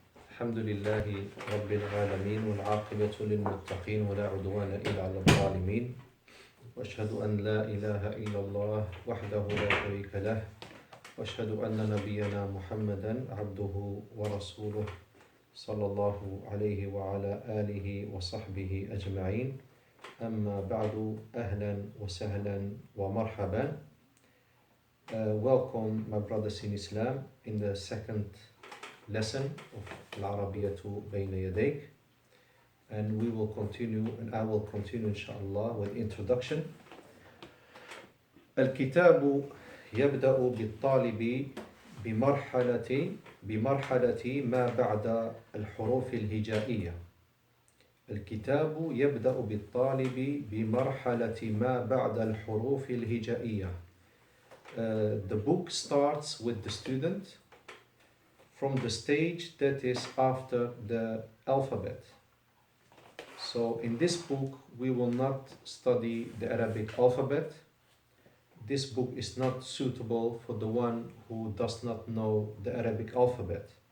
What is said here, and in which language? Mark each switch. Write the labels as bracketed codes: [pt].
[ar] الحمد لله رب العالمين والعاقبة للمتقين ولا عدوان إلا على الظالمين وأشهد أن لا إله إلا الله وحده لا شريك له وأشهد أن نبينا محمدا عبده ورسوله صلى الله عليه وعلى آله وصحبه أجمعين. أما بعد أهلا وسهلا ومرحبا. [en] Welcome my brothers in Islam in the second lesson of Arabiyyah to Bayna Yadayk, and we will continue, and I will continue inshallah with introduction. [ar] الكتاب يبدأ بالطالب بمرحلة ما بعد الحروف الهجائية. الكتاب يبدأ بالطالب بمرحلة ما بعد الحروف الهجائية. [en] The book starts with the student from the stage that is after the alphabet. So in this book we will not study the Arabic alphabet. This book is not suitable for the one who does not know the Arabic alphabet.